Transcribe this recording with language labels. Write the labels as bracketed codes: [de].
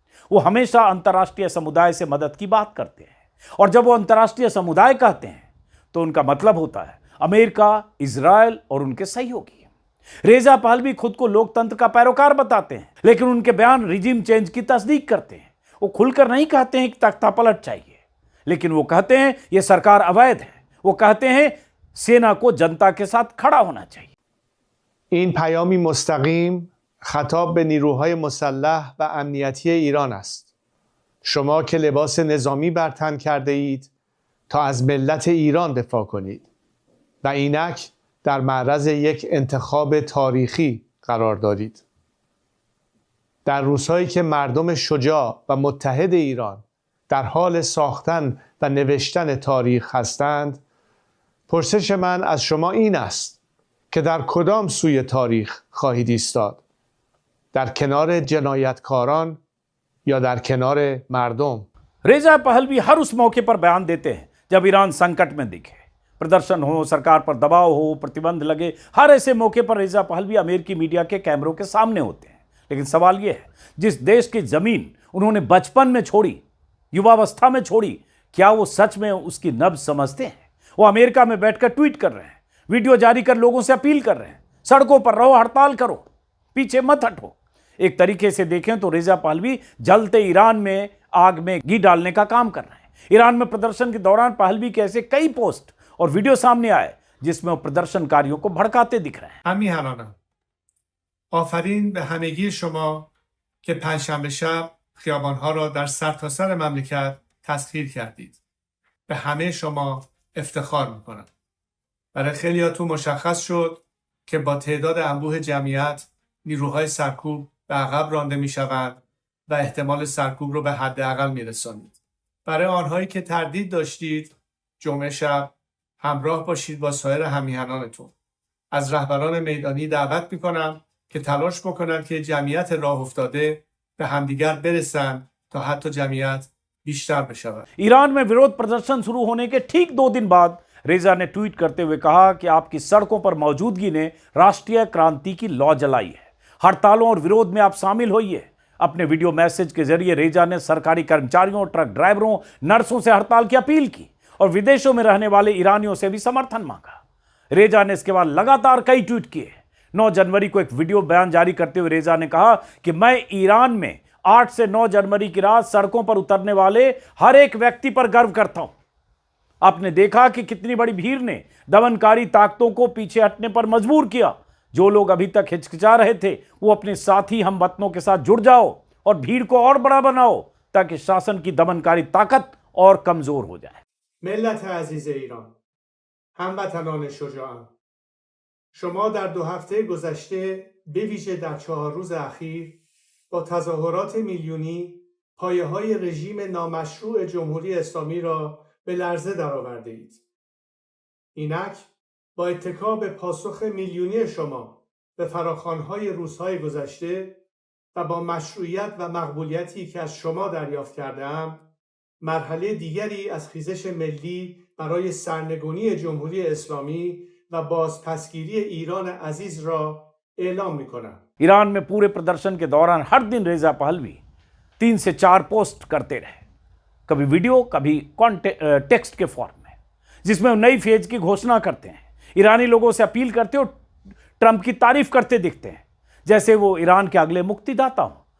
[hi] वो हमेशा अंतर्राष्ट्रीय समुदाय से मदद की बात करते हैं, और जब वो अंतर्राष्ट्रीय समुदाय कहते हैं तो उनका मतलब होता है अमेरिका, इजराइल और उनके सहयोगी। रेजा पहलवी खुद को लोकतंत्र का पैरोकार बताते हैं, लेकिन उनके बयान रिजीम चेंज की तस्दीक करते हैं। वो खुलकर नहीं कहते हैं कि तख्ता पलट चाहिए, लेकिन वो कहते हैं यह सरकार अवैध है। वो कहते हैं सेना को जनता के साथ खड़ा होना चाहिए। [fa] این پیامی مستقیم خطاب به نیروهای مسلح و امنیتی ایران است. شما که لباس نظامی بر تن کرده اید تا از ملت ایران دفاع کنید و اینک در معرض یک انتخاب تاریخی قرار دارید. در روزهایی که مردم شجاع و متحد ایران در حال ساختن و نوشتن تاریخ هستند، پرسش من از شما این است که در کدام سوی تاریخ خواهید ایستاد؟ در کنار جنایتکاران یا در کنار مردم؟ [hi] रेजा पहलवी हर उस मौके पर बयान देते हैं जब ईरान संकट में दिखे। प्रदर्शन हो, सरकार पर दबाव हो, प्रतिबंध लगे, हर ऐसे मौके पर रेजा पहलवी अमेरिकी मीडिया के कैमरों के सामने होते हैं। लेकिन सवाल यह है, जिस देश की जमीन उन्होंने बचपन में छोड़ी, युवावस्था में छोड़ी, क्या वो सच में उसकी नब्ज समझते हैं? वो अमेरिका में बैठकर ट्वीट कर रहे हैं, वीडियो जारी कर लोगों से अपील कर रहे हैं, सड़कों पर रहो, हड़ताल करो, पीछे मत हटो। एक तरीके से देखें तो रेजा पहलवी जलते ईरान में आग में घी डालने का काम कर रहे हैं। ईरान में प्रदर्शन के दौरान पहलवी के ऐसे कई पोस्ट और वीडियो सामने आए जिसमें वो प्रदर्शनकारियों को भड़काते दिख रहे हैं। [fa] همیهنانم، آفرین به همگی شما که پنجشنبه شب خیابانها را در سرتاسر مملکت تسخیر کردید. به همه شما افتخار میکنم. برای خیلیاتون مشخص شد که با تعداد انبوه جمعیت نیروهای سرکوب به عقب رانده میشوند و احتمال سرکوب رو به حداقل میرسانید. برای آنهایی که تردید داشتید، جمعه شب همراه باشید با سایر همیهنانتون. از رهبران میدانی دعوت میکنم که تلاش بکنند که جمعیت راه افتاده به همدیگر برسند تا حتی جمعیت بیشتر بشود. [hi] ईरान में विरोध प्रदर्शन शुरू होने के ठीक 2 दिन बाद रेजा ने ट्वीट करते हुए कहा कि आपकी सड़कों पर मौजूदगी ने राष्ट्रीय क्रांति की लौ जलाई है। हड़तालों और विरोध में आप शामिल होइए। अपने वीडियो मैसेज के जरिए रेजा ने सरकारी कर्मचारियों, ट्रक ड्राइवरों, नर्सों से हड़ताल की अपील की और विदेशों में रहने वाले ईरानियों से भी समर्थन मांगा। रेजा ने इसके बाद लगातार कई ट्वीट किए। 9 जनवरी को एक वीडियो बयान जारी करते हुए रेजा ने कहा कि मैं ईरान में 8 से 9 जनवरी की रात सड़कों पर उतरने वाले हर एक व्यक्ति पर गर्व करता हूं। आपने देखा कि कितनी बड़ी भीड़ ने दमनकारी ताकतों को पीछे हटने पर मजबूर किया। जो लोग अभी तक हिचकिचा रहे थे वो अपने साथी हमवतनों के साथ जुड़ जाओ और भीड़ को और बड़ा बनाओ ताकि शासन की दमनकारी ताकत और कमजोर हो जाए। [fa] ملت عزیز ایران، هموطنان شجاعم، شما در 2 هفته گذشته به ویژه در 4 روز اخیر با تظاهرات میلیونی پایه‌های رژیم نامشروع جمهوری اسلامی را به لرزه درآورده اید. اینک با اتکا به پاسخ میلیونی شما به فراخوان‌های روزهای گذشته و با مشروعیت و مقبولیتی که از شما دریافت کرده‌ام، مرحله دیگری از خیزش ملی برای سرنگونی جمهوری اسلامی و بازپسگیری ایران عزیز را اعلام می‌کنم. [hi] ईरान में पूरे प्रदर्शन के दौरान हर दिन रेजा पहलवी 3 से 4 पोस्ट करते रहे, कभी वीडियो, कभी टेक्स्ट के फॉर्म में, जिसमें वो नई फेज की घोषणा करते हैं, ईरानी लोगों से अपील करते और ट्रंप की तारीफ करते दिखते हैं जैसे वो ईरान के अगले मुक्तिदाता हों।